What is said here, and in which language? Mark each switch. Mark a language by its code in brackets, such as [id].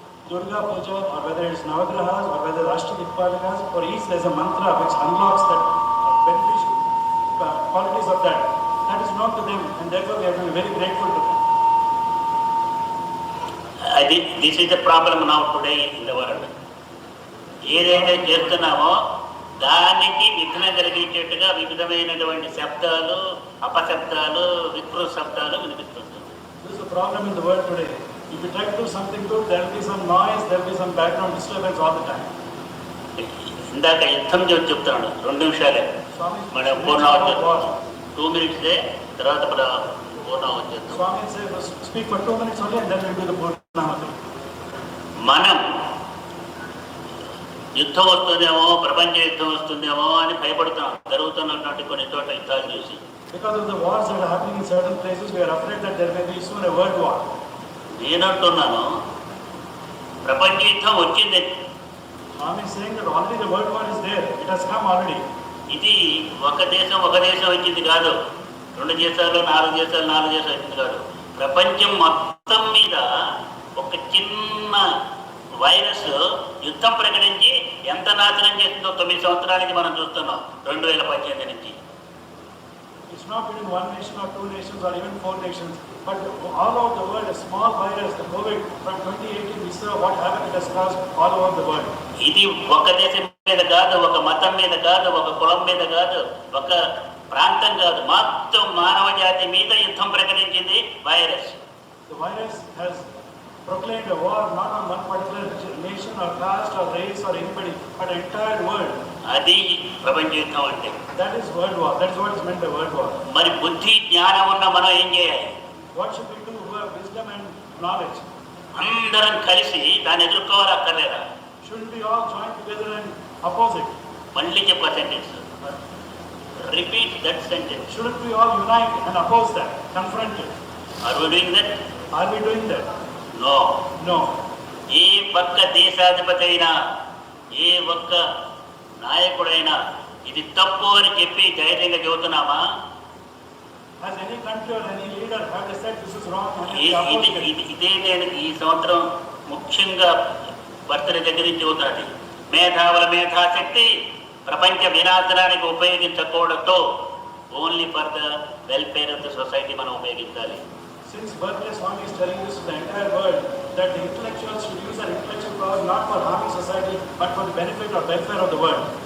[en] Durga Puja or whether it's Navagrahas or whether Ashtadikpalakas, for each there is a mantra which unlocks that beneficial qualities of that. That is known to them, and therefore we have to be very grateful to them. This is the problem now today in the world. [te] ఏదైతే చేస్తున్నామో దానికి విఘ్నం కలిగించేట్టుగా వివిధమైనటువంటి శబ్దాలు, అపశబ్దాలు, వికృత శబ్దాలు వినిపిస్తుంటాయి. [en] This is the problem in the world today. If you try to do something good, there will be some noise, there will be some background disturbance all the time. [te] ఇందాక యుద్ధం చెప్తున్నాడు, 2 నిమిషాలే మనం పూర్ణావతి 2 minutes తర్వాత పూర్ణావతి చేస్తాం. [en] Swami says speak for 2 minutes only and then we do the purnahuti. [te] మనం యుద్ధం వస్తుందేమో, ప్రపంచ యుద్ధం వస్తుందేమో అని భయపడుతున్నాం, జరుగుతున్నటువంటి కొన్ని చోట్ల యుద్ధాలు చూసి. [en] Because of the wars that are happening in certain places, we are afraid that there may be soon a world war. [te] నేనంటున్నాను ప్రపంచ యుద్ధం వచ్చింది. [en] Swami is saying that already the world war is there. It has come already. [te] ఇది ఒక దేశం వచ్చింది కాదు, 2 దేశాలు 4 దేశాలు వచ్చింది కాదు. ప్రపంచం మొత్తం మీద ఒక చిన్న వైరస్ యుద్ధం ప్రకటించి ఎంత నాశనం చేస్తుందో 9 సంవత్సరాల నుంచి మనం చూస్తున్నాం, 2018 నుంచి. [en] It's not within 1 nation or 2 nations or even 4 nations, but all over the world, a small virus, the COVID from 2018, we saw what havoc it has caused all over the world. [te] ఇది ఒక దేశం మీద కాదు, ఒక మతం మీద కాదు, ఒక కులం మీద కాదు, ఒక ప్రాంతం కాదు, మొత్తం మానవ జాతి మీద యుద్ధం ప్రకటించింది virus. [en] The virus has proclaimed a war not on one particular nation or caste or race or anybody, but the entire world. [te] అది ప్రపంచ యుద్ధం అంటే. [en] That is world war. That is what is meant by world war. [te] మరి బుద్ధి జ్ఞానం ఉన్న మనం ఏం చేయాలి? [en] What should we do who have wisdom and knowledge? [te] అందరం కలిసి దాన్ని ఎదుర్కోవాలి అక్కర్లేదా? [en] Shouldn't we all join together and oppose it? [te] మళ్ళీ చెప్ప [en] Sentence, repeat that sentence. Shouldn't we all unite and oppose that, confront it? Are we doing that? Are we doing that? No. No. [te] ఏ పక్క దేశాధిపతి అయినా, ఏ ఒక్క నాయకుడైనా ఇది తప్పు అని చెప్పి ధైర్యంగా చెబుతున్నామా? [en] Has any country or any leader have they said this is wrong and they oppose it? [te] ఇదే నేను ఈ సంవత్సరం ముఖ్యంగా బర్త్డే దగ్గర నుంచి చెబుతున్నది. మేధావుల మేధాశక్తి ప్రపంచ వినాశనానికి ఉపయోగించకూడదు, [en] only for the welfare of the society [te] మనం ఉపయోగించాలి. [en] Since birthday Swami is telling this to the entire world that the intellectuals should use their intellectual power not for harming society but for the benefit or welfare of the world.